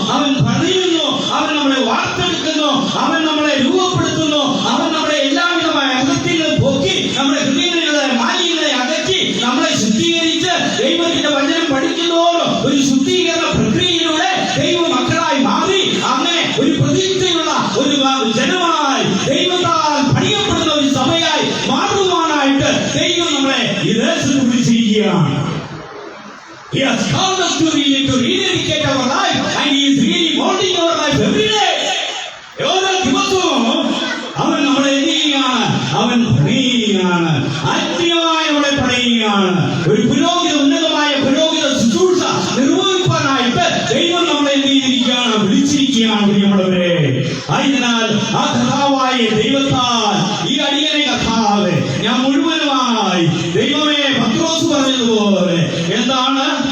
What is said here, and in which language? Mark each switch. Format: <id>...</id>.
<ml>അവൻ പണിയുന്നു, അവൻ നമ്മളെ വാർത്തെടുക്കുന്നു, അവൻ നമ്മളെ രൂപപ്പെടുത്തുന്നു, അവൻ നമ്മളെ എല്ലാവിധമായ അകത്യങ്ങളും പോക്കി നമ്മുടെ ഹൃദയങ്ങളിലെ മാലിന്യങ്ങളെ അകറ്റി നമ്മളെ ശുദ്ധീകരിച്ച് ദൈവത്തിന്റെ വചനം പഠിക്കുന്നതോടും ഒരു ശുദ്ധീകരണ പ്രക്രിയയിലൂടെ ദൈവ മക്കളായി മാറി അങ്ങനെ ഒരു പ്രതീക്ഷയുള്ള ഒരു ജനമായി ദൈവത്താൽ പണിയപ്പെടുന്ന ഒരു സഭയായി മാറുവാനായിട്ട് ദൈവം നമ്മളെ ഈ ദേശത്ത് വിളിച്ചിരിക്കുകയാണ്.</ml> <en>He has called us to rededicate our life and he is really molding our life every day.</en> <ml>ഓരോ ദിവസവും അവൻ നമ്മളെ എന്ത് ചെയ്യുകയാണ്? അവൻ പണിയുകയാണ്, ആത്മീയമായി നമ്മളെ പണിയുകയാണ്. ഒരു പുരോഹിത ഉന്നതമായ പുരോഹിത ശുശ്രൂഷ നിർവഹിക്കാനായിട്ട് ദൈവം നമ്മളെ എന്ത് ചെയ്തിരിക്കുകയാണ്? വിളിച്ചിരിക്കുകയാണ് പ്രിയമുള്ളവരെ. അതിനാൽ ആ കർത്താവായ ദൈവത്താൽ ഈ അടിയനെ കർത്താവ് ഞാൻ മുഴുവനുമായി ദൈവമേ പത്രോസ് പറഞ്ഞതുപോലെ എന്താണ്?</ml>